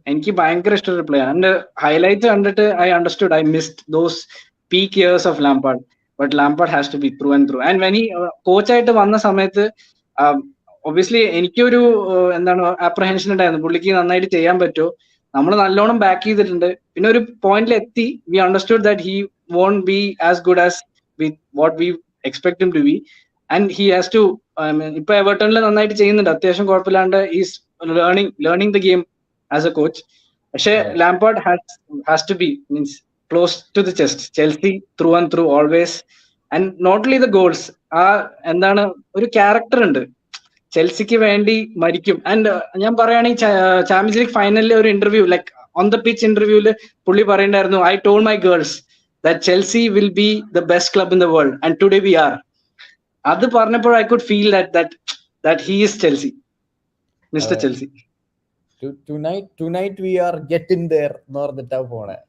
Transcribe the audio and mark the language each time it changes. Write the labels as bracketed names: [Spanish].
[Malayalam] എനിക്ക് ഭയങ്കര ഇഷ്ടമുള്ള [English] Player. And highlights കണ്ടിട്ട് I understood, I missed those peak years of Lampard. But Lampard has to be through and through. [Malayalam] And when he കോച്ചായിട്ട് വന്ന സമയത്ത് obviously എനിക്കൊരു എന്താണ് അപ്രഹെൻഷൻ ഉണ്ടായിരുന്നു, പുള്ളിക്ക് നന്നായിട്ട് ചെയ്യാൻ പറ്റുമോ. നമ്മൾ നല്ലോണം ബാക്ക് ചെയ്തിട്ടുണ്ട്. [English] പിന്നെ ഒരു പോയിന്റിൽ എത്തി, we understood that he won't be as good as with what we expect him to be, and he has to [Malayalam] ഇപ്പൊ എവർട്ടണിൽ നന്നായിട്ട് ചെയ്യുന്നുണ്ട്, അത്യാവശ്യം കുഴപ്പമില്ലാണ്ട്. [English] Is learning the game as a coach. [Malayalam] പക്ഷെ [English] Lampard has to be means close to the chest. Chelsea through and through always, and not only the goals, [Malayalam] ആ എന്താണ് ഒരു character ഉണ്ട്, ചെൽസിക്ക് വേണ്ടി മരിക്കും. ആൻഡ് ഞാൻ പറയുകയാണെങ്കിൽ [English] champions league ഫൈനലിലെ ഒരു interview, like on the pitch ഇന്റർവ്യൂല് [Malayalam] പുള്ളി പറയണ്ടായിരുന്നു, [English] I told my girls that Chelsea will be the best club in the world, and today we are. [Malayalam] അത് പറഞ്ഞപ്പോൾ [English] I could feel that he is Chelsea, Mr. Chelsea. Tonight we are getting there [Malayalam] എന്ന് പറഞ്ഞിട്ടാ പോണേ.